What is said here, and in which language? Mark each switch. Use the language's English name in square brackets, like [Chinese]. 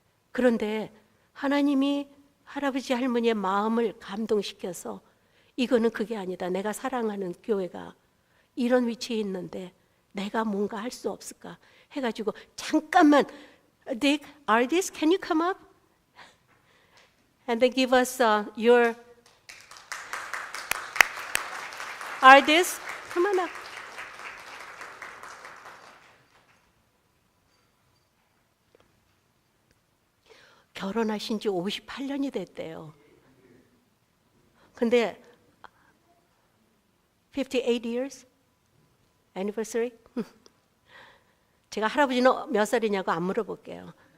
[Korean] 그런데 하나님이 할아버지 할머니의 마음을 감동시켜서 이거는 그게 아니다. 내가 사랑하는 교회가 이런 위치에 있는데 내가 뭔가 할 수 없을까 해가지고 잠깐만 Dick, Ardis, [English] can you come up? And then give us your Ardis, come on up. [Korean] 결혼하신 지 58년이 됐대요. 근데 [English] 58 years anniversary? [Korean] 제가 할아버지는 몇 살이냐고 안 물어볼게요.